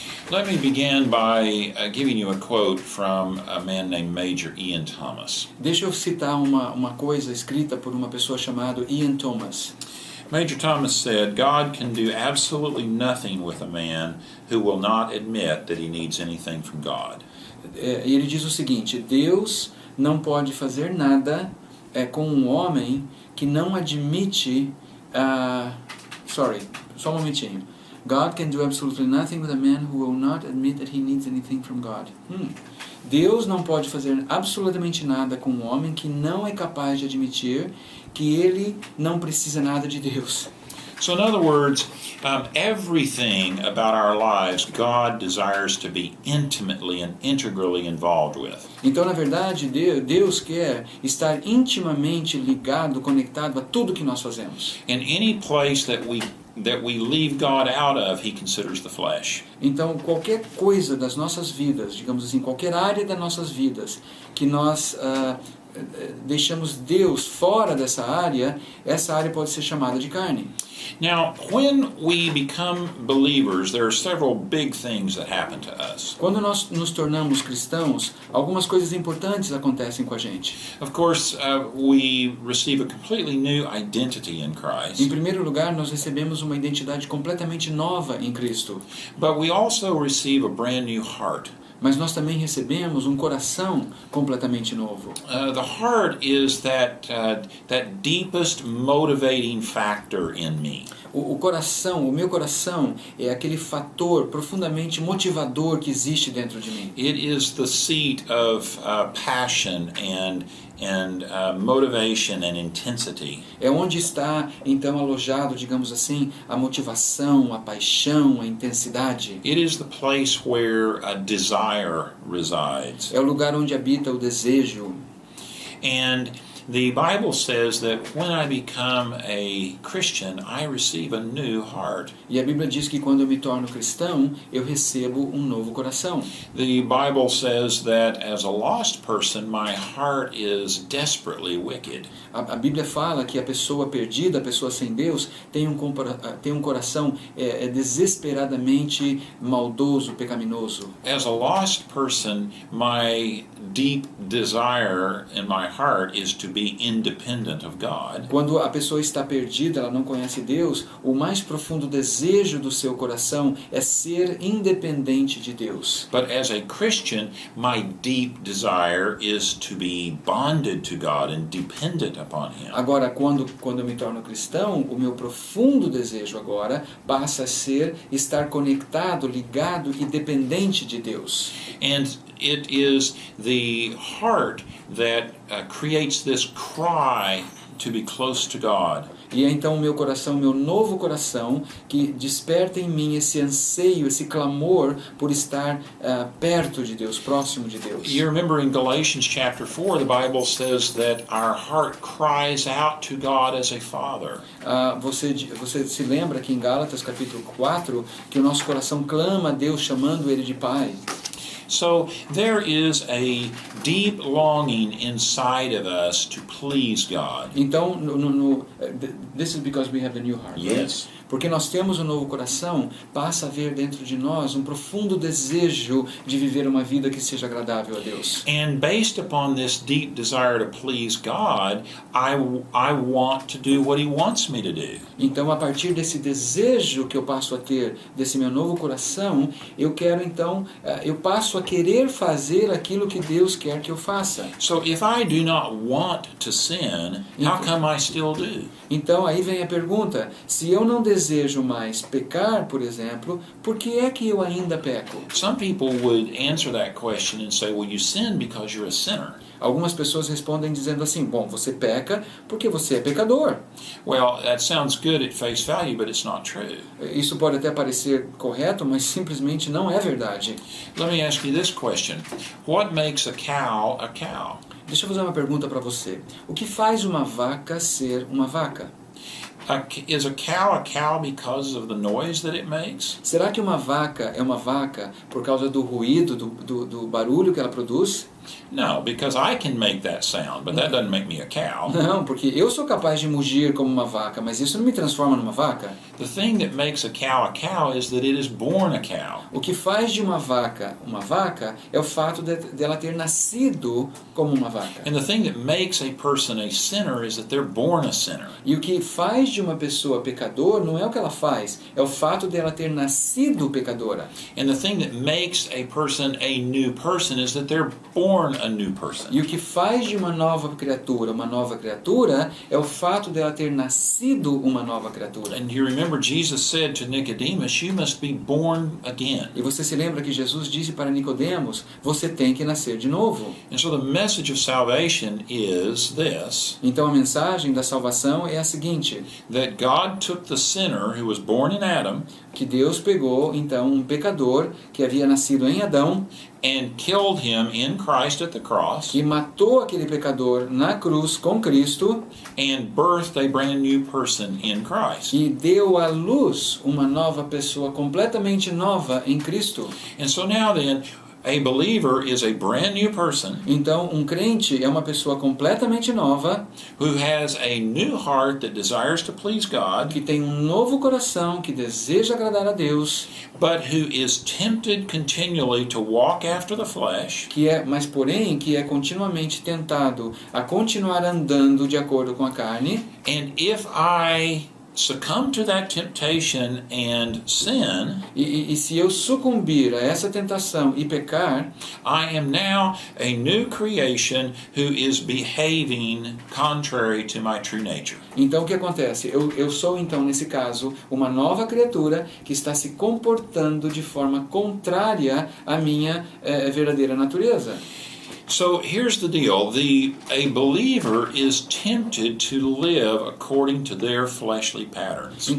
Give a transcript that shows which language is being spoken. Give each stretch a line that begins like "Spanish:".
English: Let me begin by giving you a quote from a man named Major Ian Thomas.
Portuguese: Deixa eu citar uma coisa escrita por uma pessoa chamada Ian Thomas.
English: Major Thomas said, God can do absolutely nothing with a man who will not admit that he needs anything from God.
Portuguese: E ele diz o seguinte: Deus não pode fazer nada com um homem que não admite... só um momentinho.
English: God can do absolutely nothing with a man who will not admit that he needs anything from God.
Portuguese: Deus não pode fazer absolutamente nada com um homem que não é capaz de admitir que ele não precisa nada de Deus.
English: So in other words, everything about our lives God desires to be intimately and integrally involved with.
Portuguese: Então, na verdade, Deus quer estar intimamente ligado, conectado a tudo que nós fazemos.
English: In any place that we leave God out of, he considers the flesh.
Portuguese: Então, qualquer coisa das nossas vidas, digamos assim, qualquer área das nossas vidas que nós deixamos Deus fora dessa área, essa área pode ser chamada de carne.
English: Now, when we become believers, there are several big things that happen to us.
Portuguese: Quando nós nos tornamos cristãos, algumas coisas importantes acontecem com a gente.
English: Of course, we receive a completely new identity in Christ.
Portuguese: Em primeiro lugar, nós recebemos uma identidade completamente nova em Cristo.
English: But we also receive a brand new heart.
Portuguese: Mas nós também recebemos um coração completamente novo.
English: The heart is that deepest motivating factor in me.
Portuguese: O meu coração é aquele fator profundamente motivador que existe dentro de mim.
English: It is the seat of passion and motivation and intensity.
Portuguese: É onde está então alojado, digamos assim, a motivação, a paixão, a intensidade.
English: It is the place where a desire resides.
Portuguese: É o lugar onde habita o desejo.
English: And the Bible says that when I become a Christian, I receive a new heart.
Portuguese: E a Bíblia diz que quando eu me torno cristão, eu recebo um novo coração.
English: The Bible says that as a lost person, my heart is desperately wicked.
Portuguese: A Bíblia fala que a pessoa perdida, a pessoa sem Deus, tem um coração desesperadamente maldoso, pecaminoso.
English: As a lost person, my deep desire in my heart is to be independent of God.
Portuguese: Quando a pessoa está perdida, ela não conhece Deus, o mais profundo desejo do seu coração é ser independente de Deus.
English: But as a Christian, my deep desire is to be bonded to God and dependent upon Him.
Portuguese: Agora, quando eu me torno cristão, o meu profundo desejo agora passa a ser estar conectado, ligado e dependente de Deus.
English: And it is the heart that creates this cry to be close to God.
Portuguese: E é então o meu coração, meu novo coração, que desperta em mim esse anseio, esse clamor por estar perto de Deus, próximo de Deus.
English: You remember in Galatians chapter 4, the Bible says that our heart cries out to God as a father.
Portuguese: Você se lembra que em Gálatas capítulo 4, que o nosso coração clama a Deus chamando Ele de Pai.
English: So there is a deep longing inside of us to please God. Então, this is because we have the new heart. Yes. Right?
Portuguese: Porque nós temos um novo coração, passa a haver dentro de nós um profundo desejo de viver uma vida que seja agradável a Deus.
English: And based upon this deep desire to please God, I want to do what He wants me to do.
Portuguese: Então, a partir desse desejo que eu passo a ter, desse meu novo coração, eu passo a querer fazer aquilo que Deus quer que eu faça.
English: So if I do not want to sin, how come I still do?
Portuguese: Então, aí vem a pergunta, se eu não desejo mais pecar, por exemplo, por que é que eu ainda peco?
English: Some people would answer that question and say, well, you sin because you're a sinner.
Portuguese: Algumas pessoas respondem dizendo assim, bom, você peca porque você é pecador.
English: Well, that sounds good at face value, but it's not true.
Portuguese: Isso pode até parecer correto, mas simplesmente não é verdade.
English: Let me ask you this question. What makes a cow a cow?
Portuguese: Deixa eu fazer uma pergunta para você. O que faz uma vaca ser uma vaca?
English: Is a cow because of the noise that it makes?
Portuguese: Será que uma vaca é uma vaca por causa do ruído, do barulho que ela produz?
English: No, because I can make that sound, but that doesn't make me a cow.
Portuguese: Não, porque eu sou capaz de mugir como uma vaca, mas isso não me transforma numa vaca.
English: The thing that makes a cow is that it is born a cow.
Portuguese: O que faz de uma vaca é o fato dela ter nascido como uma vaca.
English: And the thing that makes a person a sinner is that they're born a sinner.
Portuguese: E o que faz de uma pessoa pecador não é o que ela faz, é o fato dela ter nascido pecadora.
English: And the thing that makes a person a new person is that they're born a new person.
Portuguese: E o que faz de uma nova criatura é o fato dela ter nascido uma nova criatura.
English: And you remember Jesus said to Nicodemus, you must be born again.
Portuguese: E você se lembra que Jesus disse para Nicodemos, você tem que nascer de novo.
English: And so the message of salvation is this,
Portuguese: Então a mensagem da salvação é a seguinte,
English: that God took the sinner who was born in Adam
Portuguese: que Deus pegou então um pecador que havia nascido em Adão
English: and killed him in Christ at the cross
Portuguese: e matou aquele pecador na cruz com Cristo
English: and birthed a brand new person in Christ.
Portuguese: e deu à luz uma nova pessoa completamente nova em Cristo.
English: And so now then, a believer is a brand new person
Portuguese: Então, um crente é uma pessoa completamente nova,
English: who has a new heart that desires to please God,
Portuguese: que tem um novo coração, que deseja agradar a Deus,
English: but who is tempted continually to walk after the flesh,
Portuguese: mas porém que é continuamente tentado a continuar andando de acordo com a carne.
English: and if I succumb to that temptation and sin,
Portuguese: E se eu sucumbir a essa tentação e pecar,
English: I am now a new creation who is behaving contrary to my true nature.
Portuguese: então o que acontece? Eu sou então, nesse caso, uma nova criatura que está se comportando de forma contrária à minha verdadeira natureza.
English: So here's the deal. A believer is tempted to live according to their fleshly patterns.